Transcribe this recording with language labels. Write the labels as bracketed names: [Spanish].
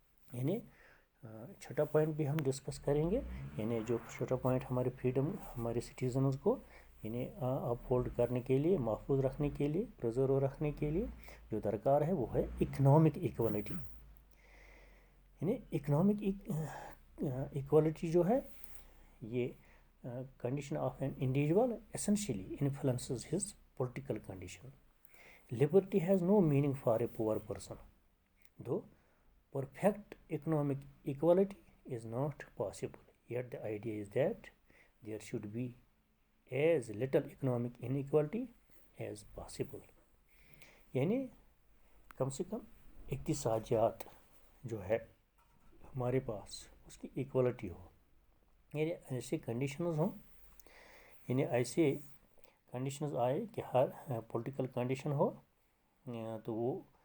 [Urdu] یعنی چھٹا پوائنٹ بھی ہم ڈسکس کریں گے، یعنی جو چھوٹا پوائنٹ ہمارے فریڈم ہمارے سٹیزنز کو یعنی اپ ہولڈ کرنے کے لیے، محفوظ رکھنے کے لیے، پریزرو رکھنے کے لیے جو درکار ہے وہ ہے اکنامک ایکوالٹی، یعنی اکنامک ایکوالٹی جو ہے یہ [English] condition of an individual essentially influences his political condition. Liberty has no meaning for a poor person, though perfect economic equality is not possible. Yet the idea is that there should be as little economic inequality as possible. [Urdu] یعنی کم سے کم اقتصادیات جو ہے ہمارے پاس اس کی equality ہو، یعنی ایسے conditions ہوں، یعنی ایسے کنڈیشنز آئے کہ ہر پولیٹیکل کنڈیشن ہو تو وہ